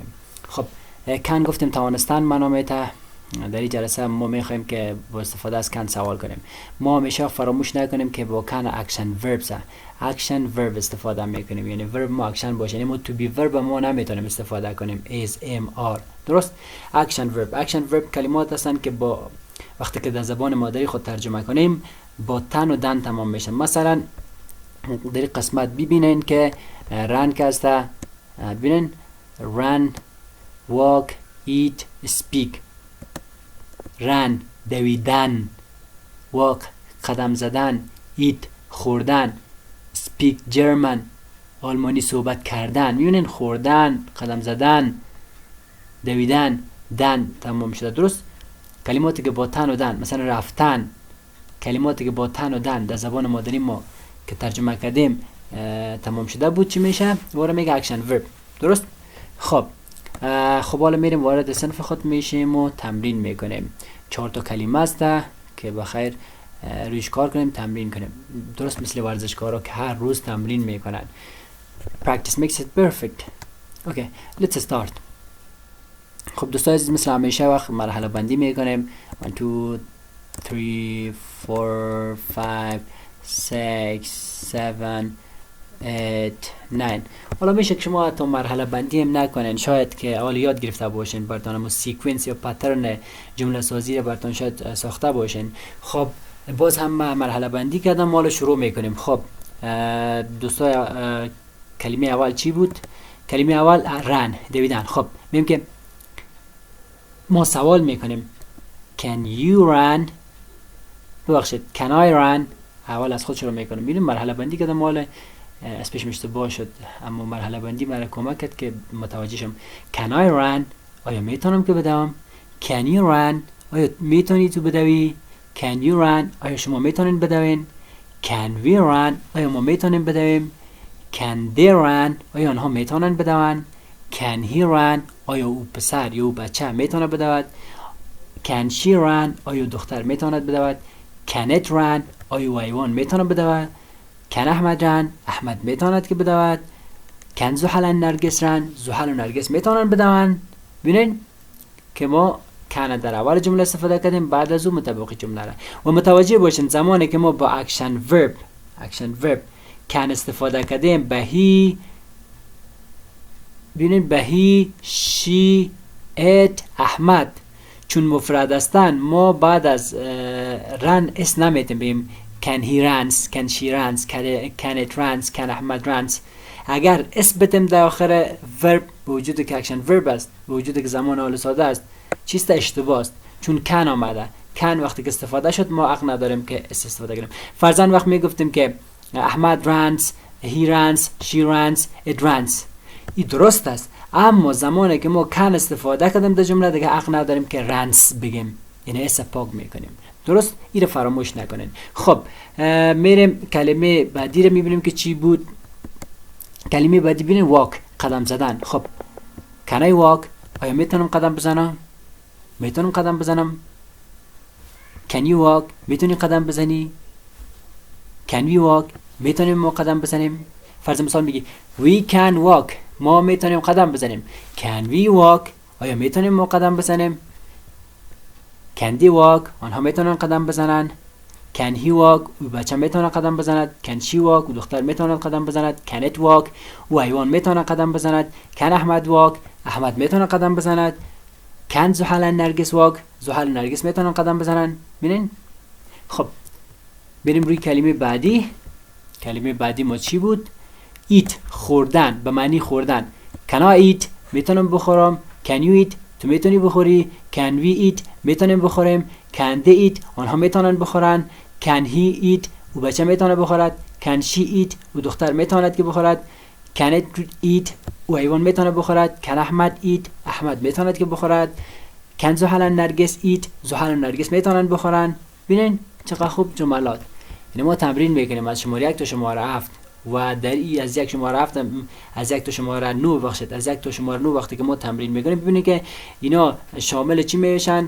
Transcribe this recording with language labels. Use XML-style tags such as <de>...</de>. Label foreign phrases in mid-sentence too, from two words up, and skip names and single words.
<fa>خب کن گفتیم توانستن منامیته. در این جلسه ما میخوایم که با استفاده از کن سوال کنیم. ما همیشه فراموش نکنیم که با کن اکشن ورب استفاده میکنیم، یعنی ورب ما اکشن باشه. یعنی ما تو بی ورب ما نمیتونیم استفاده کنیم</fa> <en>is am are.</en> <fa>درست؟ اکشن ورب کلمات هستن که با وقتی که در زبان مادری خود ترجمه کنیم با تن و دن تمام میشن. مثلا در این قسمت ببینین که رن که هسته، ببینین</fa> <en>run, walk, eat, speak.</en> <fa>رن دویدن، walk قدم زدن، eat خوردن،</fa> <en>speak German</en> <fa>آلمانی صحبت کردن. میبینین خوردن، قدم زدن، دویدن، دن تمام شده. درست؟ کلماتی که با تن و دن، مثلا رفتن، کلماتی که با تن و دن در زبان مادری ما که ترجمه کردیم تمام شده بود چی میشه؟ وارد میگه اکشن ورب. درست؟ خب حالا میریم وارد صنف خود میشیم و تمرین میکنیم. 4 تا کلمه است که بخیر رویش کار کنیم، تمرین کنیم. درست مثل ورزشکارا که هر روز تمرین میکنن.</fa> <en>Practice makes it perfect. Okay, let's start.</en> <fa>خب دوستان عزیز، مثل همیشه وقت مرحله بندی میکنیم. 1 2 3 4 5 6 7 8 9. حالا میشه که شما تا مرحله بندی هم نکنین، شاید که اول یاد گرفته باشین، براتون اما سیکونس یا پترن جمله سازی رو براتون شاید ساخته باشین. خب باز هم مرحله بندی کردم، حالا شروع میکنیم. خب دوستا کلمه اول چی بود؟ کلمه اول رن، دویدن. خب میگیم که ما سوال میکنیم</fa> <en>can you run،</en> <fa>ببخشید</fa> <en>can I run.</en> <fa>اول از خود شروع میکنیم. ببینیم مرحله بندی کردم، حالا از پیش اشتباه شد، اما مرحله بندی مرا کمک کرد که متوجه شم.</fa> <en>can I run،</en> <fa>آیا میتونم که بدوم؟</fa> <en>can you run،</en> <fa>آیا میتونی تو بدوی؟</fa> <en>can you run،</en> <fa>آیا شما میتونین بدوین؟</fa> <en>can we run،</en> <fa>آیا ما میتونیم بدویم؟</fa> <en>can they run،</en> <fa>آیا آنها میتونن بدون؟</fa> <en>can he run،</en> <fa>آیا او پسر یا او بچه میتونه بدود؟</fa> <en>can she run،</en> <fa>آیا دختر میتواند بدود؟</fa> <en>can it run،</en> <fa>آیا او حیوان میتونه بدود؟</fa> <en>can احمد run،</en> <fa>احمد میتواند که بدود؟</fa> <en>can زحل و نرگس run،</en> <fa>زحل و نرگس میتونن بدون؟ ببینین که ما کان در اول جمله استفاده کردیم، بعد از اون مطابق جمله را. و متوجه باشین زمانی که ما با اکشن ورب کان استفاده کردیم به هی، ببینین به هی، شی، ات، احمد، چون مفرد هستن ما بعد از رن اس نمیتیم بگیم</fa> <en>can he runs، can she runs، can it runs، can احمد runs.</en> <fa>اگر اس بتیم در آخر ورب، به وجود که اکشن ورب است، به وجود که زمان حال ساده است، چیست اشتباه است، چون کن آمده. کن وقتی که استفاده شد ما حق نداریم که اس استفاده کنیم. فرضاً وقت میگفتیم که</fa> <en>احمد runs، he runs، she runs، it runs،</en> <fa>این درست است، اما زمانی که ما کن استفاده کردیم در جمله دیگه حق نداریم که رنس بگیم، یعنی اس پاک میکنیم. درست؟ این رو فراموش نکنین. خب میریم کلمه بعدی رو میبینیم که چی بود. کلمه بعدی ببینیم walk، قدم زدن.</fa> <en>خب can I walk،</en> <fa>آیا میتونم قدم بزنم؟ میتونم قدم بزنم؟</fa> <en>can you walk،</en> <fa>میتونی قدم بزنی؟</fa> <en>can we walk،</en> <fa>میتونیم ما قدم بزنیم؟ فرض مثال میگی</fa> <en>we can walk،</en> <fa>ما میتونیم قدم بزنیم.</fa> <en>can we walk،</en> <fa>آیا میتونیم ما قدم بزنیم؟</fa> <en>can they walk،</en> <fa>آنها میتونن قدم بزنن.</fa> <en>can he walk،</en> <fa>او بچه میتونه قدم بزند.</fa> <en>can she walk،</en> <fa>او دختر میتونه قدم بزند.</fa> <en>can it walk،</en> <fa>او حیوان میتونه قدم بزند.</fa> <en>can احمد walk،</en> <fa>احمد میتونه قدم بزند.</fa> <en>can زحل و نرگس walk،</en> <fa>زحل و نرگس میتونن قدم بزنن. ببینین. خب بریم روی کلمه بعدی. کلمه بعدی ما چی بود؟ eat، خوردن، به معنی خوردن.</fa> <en>can I eat،</en> <fa>میتونم بخورم.</fa> <en>can you eat،</en> <fa>تو میتونی بخوری.</fa> <en>can we eat،</en> <fa>میتونیم بخوریم.</fa> <en>can they eat،</en> <fa>آنها میتونن بخورن.</fa> <en>can he eat،</en> <fa>او بچه میتونه بخورد.</fa> <en>can she eat،</en> <fa>او دختر میتواند که بخورد.</fa> <en>can it eat،</en> <fa>او حیوان میتونه بخورد.</fa> <en>can احمد eat،</en> <fa>احمد میتواند که بخورد.</fa> <en>can زحل و نرگس eat،</en> <fa>زحل و نرگس میتونن بخورن. ببینین چقدر خوب جملات. یعنی ما تمرین میکنیم از شماره 1 تا شماره 7 و در این از یک شماره 7 از یک تا شماره 9 بخشید از یک تا شماره 9 وقتی که ما تمرین میکنیم ببینید که اینا شامل چی میشن؟</fa>